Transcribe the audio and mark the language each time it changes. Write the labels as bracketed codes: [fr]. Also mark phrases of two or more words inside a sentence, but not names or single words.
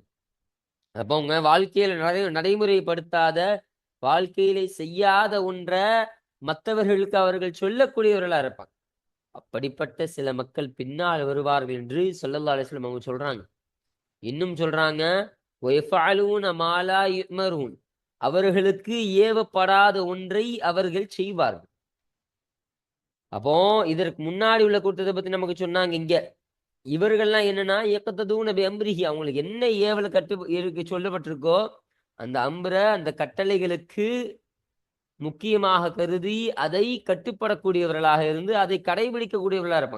[ta] அப்போ அவங்க வாழ்க்கையில நடைமுறைப்படுத்தாத, வாழ்க்கையில செய்யாத ஒன்றை மற்றவர்களுக்கு அவர்கள் சொல்லக்கூடியவர்களா இருப்பாங்க. அப்படிப்பட்ட சில மக்கள் பின்னால் வருவார்கள் என்று [ar] صلى الله عليه وسلم [ta] அவங்க சொல்றாங்க. இன்னும் சொல்றாங்க, [ar] وَيَفْعَلُونَ مَا لَا يُؤْمَرُونَ [ta] அவர்களுக்கு ஏவப்படாத ஒன்றை அவர்கள் செய்வார்கள். அப்போ இதற்கு முன்னாடி உள்ள கூட்டத்தை பத்தி நமக்கு சொன்னாங்க. இங்க இவர்கள்லாம் என்னன்னா [ar] يقتدون بأمره [ta] அவங்களுக்கு என்ன ஏவல இருக்கு சொல்லப்பட்டிருக்கோ அந்த அந்த கட்டளைகளுக்கு முக்கியமாக கருதி அதை கட்டுப்படக்கூடியவர்களாக இருந்து அதை கடைபிடிக்கக்கூடியவர்களாக இருப்பாங்க.